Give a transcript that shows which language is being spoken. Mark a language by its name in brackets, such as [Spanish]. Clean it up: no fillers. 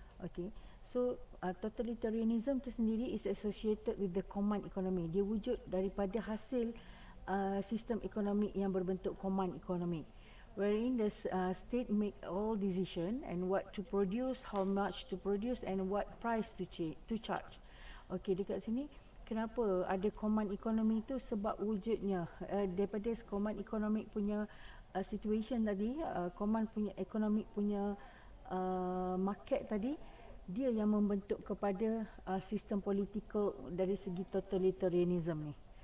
[English] Okay, so totalitarianism [Malay] tu sendiri [English] is associated with the command economy. [Malay] Dia wujud daripada hasil sistem ekonomi yang berbentuk command economy. [English] wherein the state make all decision and what to produce, how much to produce and what price to charge. [Malay] Okey, dekat sini kenapa ada command economy tu, sebab wujudnya daripada command economic punya situation tadi, command punya economic punya market tadi, dia yang membentuk kepada sistem political dari segi totalitarianism ni.